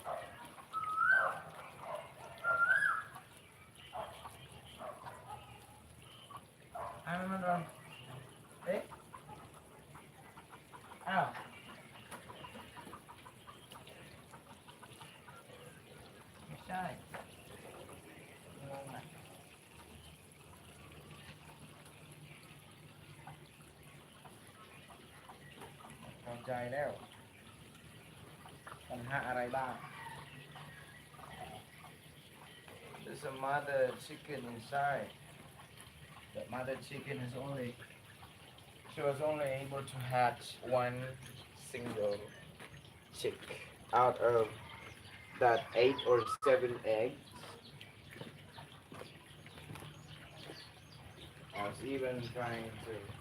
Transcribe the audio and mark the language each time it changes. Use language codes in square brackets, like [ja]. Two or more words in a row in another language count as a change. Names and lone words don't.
[tl] Ano man ron? Eh? Ah, shy. [th] เข้าใจแล้วปัญหาอะไรบ้าง [en] There's a mother chicken inside. The mother chicken is only she was only able to hatch one single chick out of that 8 or 7 eggs. I was even trying to.